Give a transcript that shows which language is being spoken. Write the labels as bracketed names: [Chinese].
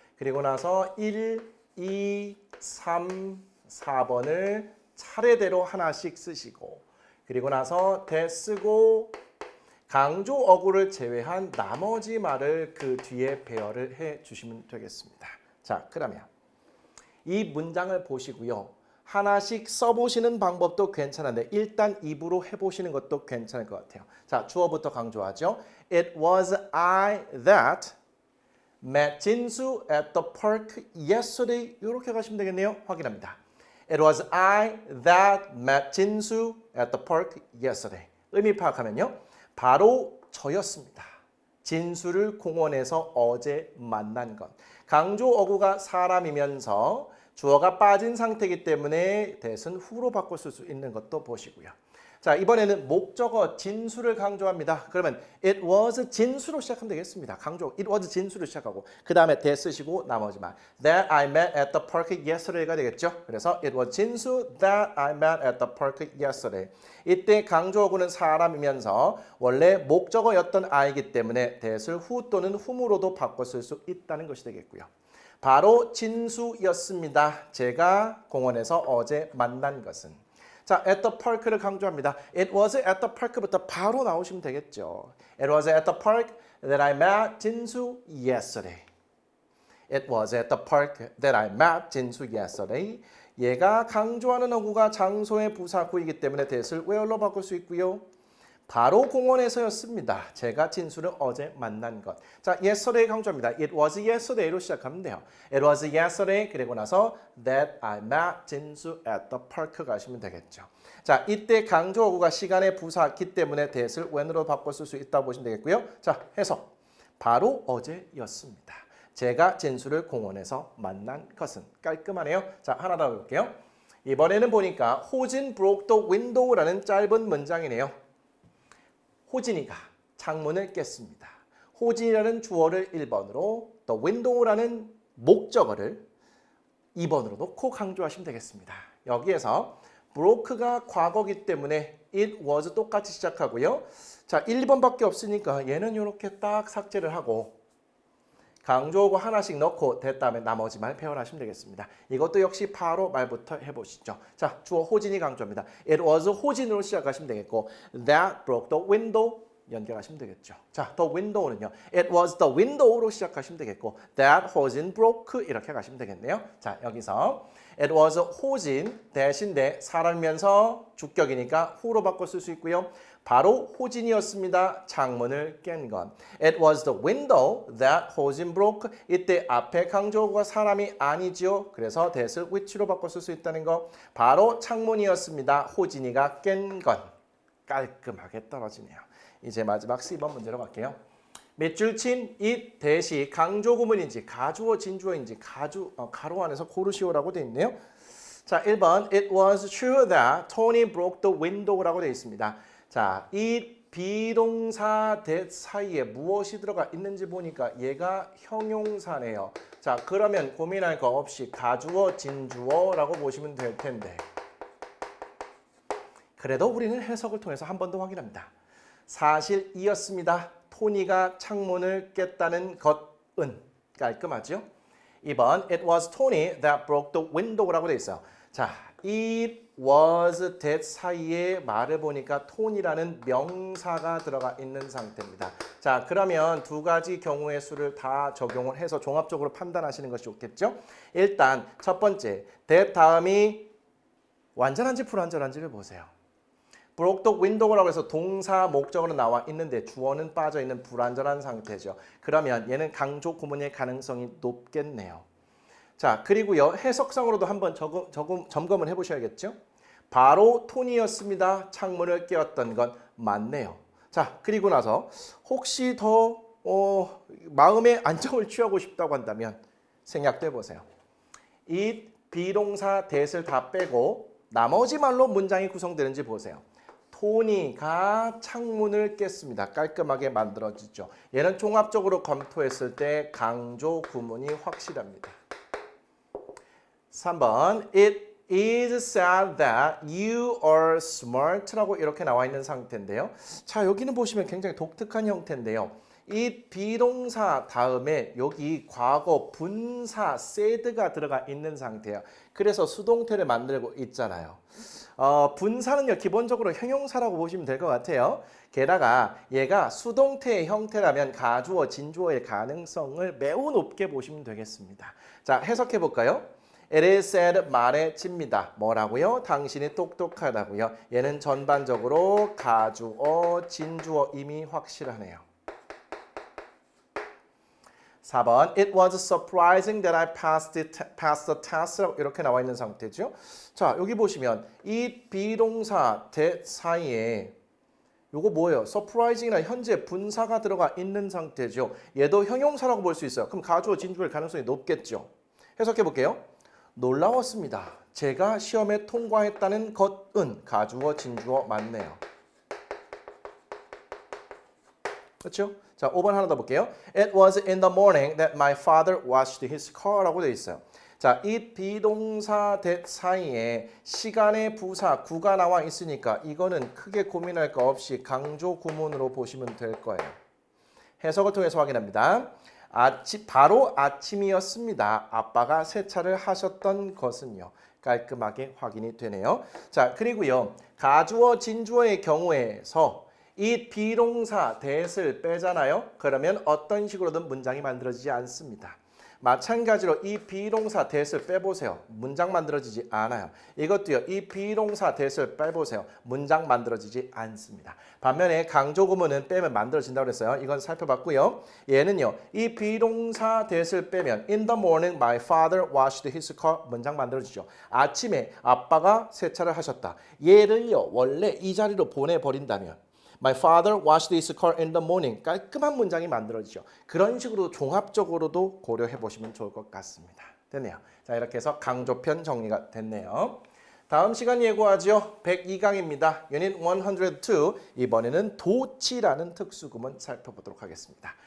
[Korean] 그리고 나서 1, 2, 3, 4번을 차례대로 하나씩 쓰시고 그리고 나서 that 쓰고 강조 어구를 제외한 나머지 말을 그 뒤에 배열을 해 주시면 되겠습니다. 자, 그러면 이 문장을 보시고요. 하나씩 써보시는 방법도 괜찮은데 일단 입으로 해보시는 것도 괜찮을 것 같아요. 자, 주어부터 강조하죠. [English] It was I that met 진수 at the park yesterday. [Korean] 이렇게 가시면 되겠네요. 확인합니다. [English] It was I that met 진수 at the park yesterday. [Korean] 의미 파악하면요. 바로 저였습니다. 진수를 공원에서 어제 만난 것. 강조 어구가 사람이면서 주어가 빠진 상태이기 때문에 that은 후로 바꿔 쓸 수 있는 것도 보시고요. 자, 이번에는 목적어 진수를 강조합니다. 그러면 [English] it was [Korean] 진수로 시작하면 되겠습니다. [English] 강조 it was 진수로 [Korean] 시작하고 그 다음에 [English] that [Korean] 쓰시고 나머지 말 [English] that I met at the park yesterday가 되겠죠. [Korean] 그래서 [English] it was 진수 that I met at the park yesterday. [Korean] 이때 강조어구는 사람이면서 원래 목적어였던 I이기 때문에 that을 후 또는 whom으로도 바꿔 쓸 수 있다는 것이 되겠고요. 바로 진수였습니다. 제가 공원에서 어제 만난 것은. 자, at the park를 강조합니다. [English] It was at the park부터 [Korean] 바로 나오시면 되겠죠. [English] It was at the park that I met 진수 yesterday. It was at the park that I met 진수 yesterday. [Korean] 얘가 강조하는 어구가 장소의 부사구이기 때문에 that을 where로 바꿀 수 있고요. 바로 공원에서였습니다. 제가 진수를 어제 만난 것. 자, yesterday 강조합니다. [English] It was yesterday [Korean] 로 시작하면 돼요. [English] It was yesterday [Korean] 그리고 나서 [English] that I met 진수 at the park [Korean] 가시면 되겠죠. 자, 이때 강조어구가 시간의 부사기 때문에 that을 when으로 바꿔 쓸 수 있다고 보시면 되겠고요. 자, 해석. 바로 어제였습니다. 제가 진수를 공원에서 만난 것은. 깔끔하네요. 자, 하나 더 볼게요. 이번에는 보니까 호진 [English] broke the window [Korean] 라는 짧은 문장이네요. 호진이가 창문을 깼습니다. 호진이라는 주어를 1번으로 the window라는 목적어를 2번으로 놓고 강조하시면 되겠습니다. 여기에서 broke가 과거기 때문에 it was 똑같이 시작하고요. 자, 1번밖에 없으니까 얘는 이렇게 딱 삭제를 하고 강조어구 하나씩 넣고 that 다음에 나머지 말 배열하시면 되겠습니다. 이것도 역시 바로 말부터 해보시죠. 자, 주어 호진이 강조합니다. [English] It was 호진으로 [Korean] 시작하시면 되겠고 [English] that broke the window [Korean] 연결하시면 되겠죠. [English] 자, the window는요. It was the window로 [Korean] 시작하시면 되겠고 [English] that 호진 broke [Korean] 이렇게 가시면 되겠네요. 자, 여기서 it was 호진 대신에 사람이면서 주격이니까 who로 바꿔 쓸 수 있고요. 바로 호진이었습니다. 창문을 깬 건. [English] It was the window that 호진 broke. [Korean] 이때 앞에 강조어가 사람이 아니죠. 그래서 that을 which로 바꿔 쓸 수 있다는 거. 바로 창문이었습니다. 호진이가 깬 건. 깔끔하게 떨어지네요. 이제 마지막 C번 문제로 갈게요. 밑줄 친 it 대시 강조 구문인지 가주어 진주어인지 가로 안에서 고르시오라고 되어 있네요. [English] 자, 1번 It was true that Tony broke the window라고 [Korean] 되어 있습니다. 자, 이 비동사 that 사이에 무엇이 들어가 있는지 보니까 얘가 형용사네요. 자, 그러면 고민할 거 없이 가주어 진주어라고 보시면 될 텐데 그래도 우리는 해석을 통해서 한 번 더 확인합니다. 사실이었습니다. 토니가 창문을 깼다는 것은 깔끔하죠? [English] 2번 It was Tony that broke the window라고 [Korean] 되어 있어요. 자, it was that 사이에 말을 보니까 톤이라는 명사가 들어가 있는 상태입니다. 자, 그러면 두 가지 경우의 수를 다 적용을 해서 종합적으로 판단하시는 것이 좋겠죠? 일단 첫 번째, that 다음이 완전한지 불완전한지를 보세요. [English] broke the window [Korean] 라고 해서 동사 목적으로 나와 있는데 주어는 빠져 있는 불완전한 상태죠. 그러면 얘는 강조 구문일 가능성이 높겠네요. 자, 그리고요 해석상으로도 한번 점검을 해보셔야겠죠. 바로 톤이었습니다. 창문을 깨웠던 건 맞네요. 자, 그리고 나서 혹시 더 마음의 안정을 취하고 싶다고 한다면 생략도 해보세요. 이 비동사 that을 다 빼고 나머지 말로 문장이 구성되는지 보세요. 토니가 창문을 깼습니다. 깔끔하게 만들어지죠. 얘는 종합적으로 검토했을 때 강조 구문이 확실합니다. [English] 3번 It is said that you are smart라고 [Korean] 이렇게 나와 있는 상태인데요. 자, 여기는 보시면 굉장히 독특한 형태인데요. 이 비동사 다음에 여기 과거 분사 said가 들어가 있는 상태예요. 그래서 수동태를 만들고 있잖아요. 분사는요 기본적으로 형용사라고 보시면 될 것 같아요. 게다가 얘가 수동태의 형태라면 가주어 진주어의 가능성을 매우 높게 보시면 되겠습니다. 자, 해석해 볼까요? [English] It is said [Korean] 말해집니다. 뭐라고요? 당신이 똑똑하다고요. 얘는 전반적으로 가주어 진주어 이미 확실하네요. [English] 4번 It was surprising that I passed the test [Korean] 이렇게 나와 있는 상태죠. 자, 여기 보시면 이 비동사 that 사이에 요거 뭐예요? surprising이나 현재 분사가 들어가 있는 상태죠. 얘도 형용사라고 볼 수 있어요. 그럼 가주어 진주어일 가능성이 높겠죠. 해석해 볼게요. 놀라웠습니다. 제가 시험에 통과했다는 것은 가주어 진주어 맞네요. 그렇죠? 자, 5번 하나 더 볼게요. [English] It was in the morning that my father washed his car라고 [Korean] 되어 있어요. 자, 이 비동사 that 사이에 시간의 부사 구가 나와 있으니까 이거는 크게 고민할 거 없이 강조 구문으로 보시면 될 거예요. 해석을 통해서 확인합니다. 바로 아침이었습니다. 아빠가 세차를 하셨던 것은요. 깔끔하게 확인이 되네요. 자, 그리고요. 가주어 진주어의 경우에서 이 비동사 that을 빼잖아요. 그러면 어떤 식으로든 문장이 만들어지지 않습니다. 마찬가지로 이 비동사 that을 빼보세요. 문장 만들어지지 않아요. 이것도요. 이 비동사 that을 빼보세요. 문장 만들어지지 않습니다. 반면에 강조 구문은 빼면 만들어진다고 그랬어요. 이건 살펴봤고요. 얘는요. 이 비동사 [English] that을 빼면 In the morning my father washed his car [Korean] 문장 만들어지죠. 아침에 아빠가 세차를 하셨다. 얘를요. 원래 이 자리로 보내버린다면 [English] My father washed his car in the morning. [Korean] 깔끔한 문장이 만들어지죠. 그런 식으로 종합적으로도 고려해 보시면 좋을 것 같습니다. 됐네요. 자, 이렇게 해서 강조편 정리가 됐네요. 다음 시간 예고하죠. 102강입니다. 유닛 102. 이번에는 도치라는 특수구문 살펴보도록 하겠습니다.